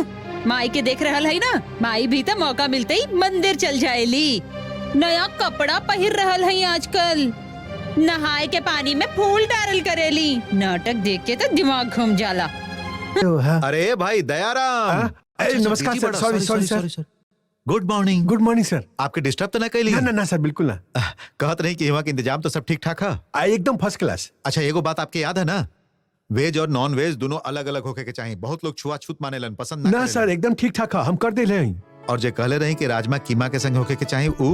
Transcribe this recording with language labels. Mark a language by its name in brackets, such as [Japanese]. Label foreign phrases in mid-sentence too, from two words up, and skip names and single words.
[Bhojpuri] माई के देख रहल है ना, माई भी तो मौका मिलते ही मंदिर चल जाएली। नया कपड़ा पहिर रहल है आजकल, नहाए के पानी में फूल डारल करेली। नाटक देख के तो दिमाग घूम जाला। अरे भाई दयाराम। नमस्कार सर, [English] sorry sir. good morning. good morning sir. [Bhojpuri] आपके डिस्टर्ब तो ना कैली? ना ना ना सर, बिल्कुल ना। कहत नहीं कि वहाँ के इंतजाम तो सब ठीक ठाक है? एकदम [English] first class. [Bhojpuri] अच्छा एगो बात आपके याद है ना, वेज और [English] non veg [Bhojpuri] दोनों अलग अलग होके के चाहिए। बहुत लोग छुआछूत माने लन, पसंद ना ना करेलन। सर, एकदम ठीक ठाक है, हम कर दे रहे। और जे कहले रही कि राजमा कीमा के संग होके के चाहिए ऊ?